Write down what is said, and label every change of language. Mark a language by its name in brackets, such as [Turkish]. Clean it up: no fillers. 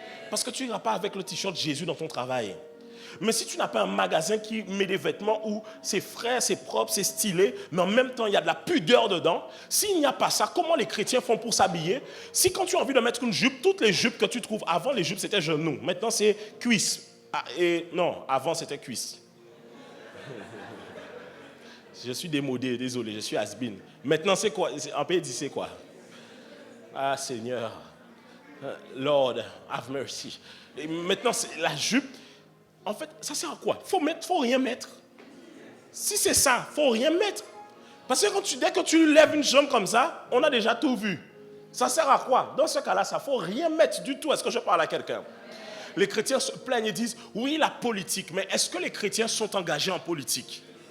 [French] Parce que tu n'iras pas avec le t-shirt Jésus dans ton travail. Mais si tu n'as pas un magasin qui met des vêtements où c'est frais, c'est propre, c'est stylé, mais en même temps il y a de la pudeur dedans, s'il n'y a pas ça, comment les chrétiens font pour s'habiller? Si quand tu as envie de mettre une jupe, toutes les jupes que tu trouves, avant les jupes c'était genoux, maintenant c'est cuisse. Non, avant c'était cuisse. Je suis démodé, désolé, je suis has-been. Maintenant c'est quoi? En pays dit c'est quoi? Ah Seigneur, [English] Lord, have mercy. [French] Et maintenant c'est la jupe. En fait, ça sert à quoi? Faut rien mettre. Si c'est ça, faut rien mettre. Parce que dès que tu lèves une jambe comme ça, on a déjà tout vu. Ça sert à quoi? Dans ce cas-là, ça faut rien mettre du tout. Est-ce que je parle à quelqu'un? Les chrétiens se plaignent et disent, oui, la politique, mais est-ce que les chrétiens sont engagés en politique?